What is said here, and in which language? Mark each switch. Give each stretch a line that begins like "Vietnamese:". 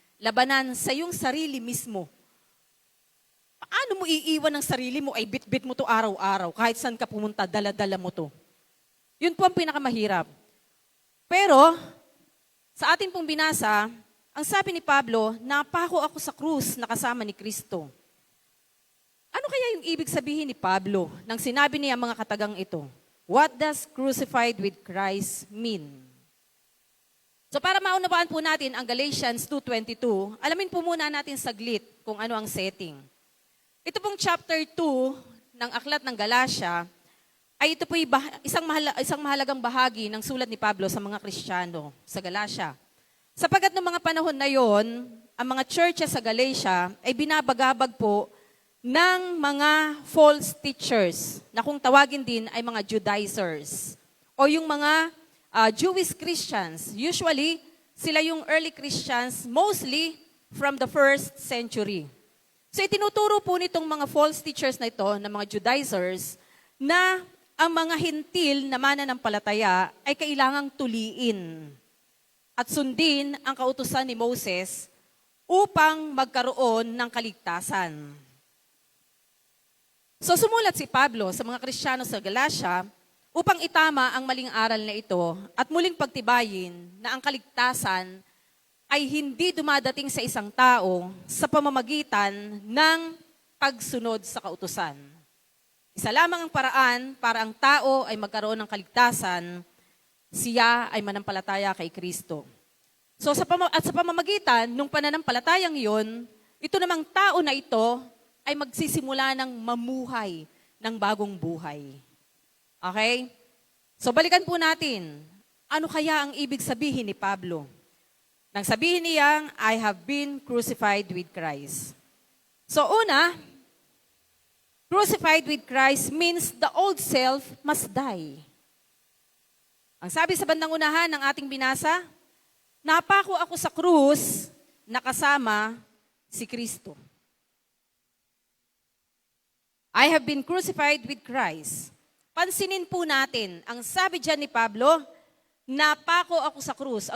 Filipino: Labanan sa iyong sarili mismo. Paano mo iiwan ang sarili mo ay bit-bit mo to araw-araw, kahit saan ka pumunta, dala-dala mo to. Yun po ang pinakamahirap. Pero, sa atin pong binasa, ang sabi ni Pablo, napako ako sa krus na kasama ni Kristo. Ano Ano kaya yung ibig sabihin ni Pablo nang sinabi niya ang mga katagang ito?
English: What does crucified with Christ mean?
Filipino: So para maunawaan po natin ang Galatians 2:22, alamin po muna natin saglit kung ano ang setting. Ito pong chapter 2 ng Aklat ng Galatia, ay ito po isang mahalagang bahagi ng sulat ni Pablo sa mga Kristiyano sa Galatia. Sapagkat noong mga panahon na yon, ang mga churches sa Galatia ay binabagabag po ng mga false teachers na kung tawagin din ay mga Judaizers o yung mga Jewish Christians.
English: Usually,
Filipino: sila yung
English: early Christians, mostly from the first century.
Filipino: So itinuturo po nitong mga false teachers na ito, ng mga Judaizers, na ang mga hintil na mananampalataya ay kailangang tuliin at sundin ang kautusan ni Moses upang magkaroon ng kaligtasan. So sumulat si Pablo sa mga Kristiyano sa Galatia upang itama ang maling aral na ito at muling pagtibayin na ang kaligtasan ay hindi dumadating sa isang tao sa pamamagitan ng pagsunod sa kautusan. Isa lamang ang paraan para ang tao ay magkaroon ng kaligtasan, siya ay manampalataya kay Kristo. So sa pamamagitan ng pananampalatayang iyon, ito namang tao na ito ay magsisimula ng mamuhay ng bagong buhay. Okay? So balikan po natin, ano kaya ang ibig sabihin ni Pablo? Nang sabihin niyang,
English: I have been crucified with Christ.
Filipino: So una,
English: crucified with Christ means the old self must die.
Filipino: Ang sabi sa bandang unahan ng ating binasa, napako ako sa krus, nakasama si Kristo.
English: I have been crucified with Christ.
Filipino: Pansinin po natin, ang sabi dyan ni Pablo, napako ako sa krus.